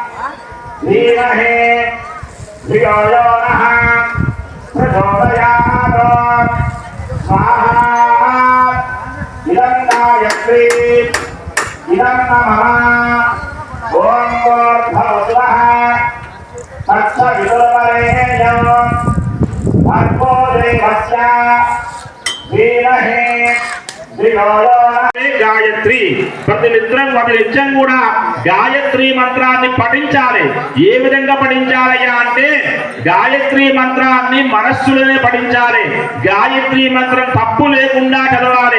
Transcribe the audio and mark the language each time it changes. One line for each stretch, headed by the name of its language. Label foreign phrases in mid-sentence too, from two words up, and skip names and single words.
Sanskrit: ప్రచోదయాత్ स्वाहा इदं गायत्री इदं नमः ओम भूर्भुवः तत्सवितुर्वरेण्यं भर्गो देवस्य धीमहि
Telugu: గాయత్రి ప్రతి నిత్యం కూడా గాయత్రి మంత్రాన్ని పఠించాలి. ఏ విధంగా పఠించాలయ్యా అంటే గాయత్రి మంత్రాన్ని మనస్సులోనే పఠించాలి. గాయత్రి మంత్రం తప్పు లేకుండా చదవాలి.